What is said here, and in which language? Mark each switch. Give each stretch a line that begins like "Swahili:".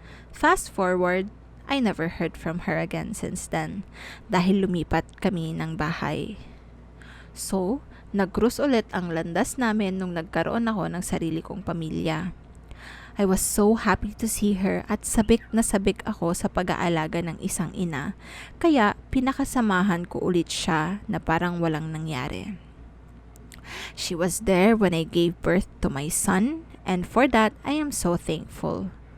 English: Fast forward, I never heard from her again since then
Filipino: dahil lumipat kami ng bahay. So, nag-cruise ulit ang landas namin nung nagkaroon ako ng sarili kong pamilya.
English: I was so happy to see her
Filipino: at sabik na sabik ako sa pag-aalaga ng isang ina, kaya pinakasamahan ko ulit siya na parang walang nangyari.
English: She was there when I gave birth to my son, and for that, I am so thankful.